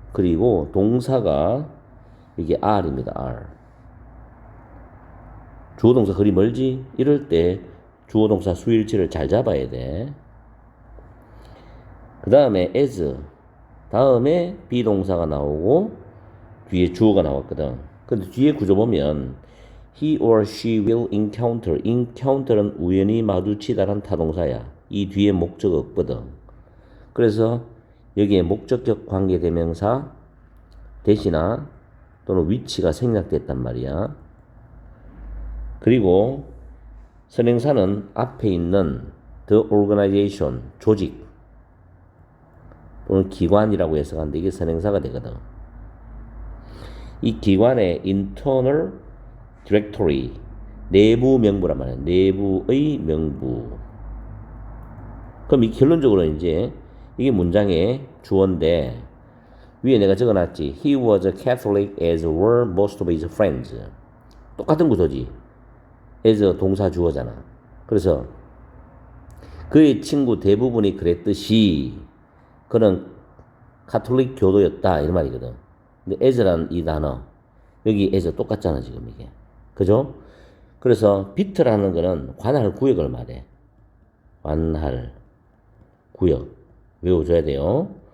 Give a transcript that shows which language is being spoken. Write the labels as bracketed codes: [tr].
[ko] 그리고 동사가 이게 R입니다. R. 주어 동사 그리 멀지? 이럴 때 주어 동사 수일치를 잘 잡아야 돼. 그 다음에 as, 다음에 비동사가 나오고 뒤에 주어가 나왔거든. 근데 뒤에 구조 보면 [en] he or she will encounter. [ko] encounter는 우연히 마주치다란 타동사야. 이 뒤에 목적 없거든. 그래서 여기에 목적격 관계대명사 대시나 또는 위치가 생략됐단 말이야. 그리고 선행사는 앞에 있는 the organization, 조직 또는 기관이라고 해석하는데 이게 선행사가 되거든. 이 기관의 internal directory, 내부 명부란 말이야. 내부의 명부. 그럼 이 결론적으로 이제 이게 문장의 주어인데 위에 내가 적어놨지. [en] He was a Catholic as were most of his friends. [ko] 똑같은 구조지. as 동사 주어잖아. 그래서 그의 친구 대부분이 그랬듯이 그는 카톨릭 교도였다 이런 말이거든. 근데 as라는 이 단어 여기 as 똑같잖아 지금 이게. 그죠? 그래서 비트라는 거는 관할 구역을 말해. 관할 구역 외워줘야 돼요.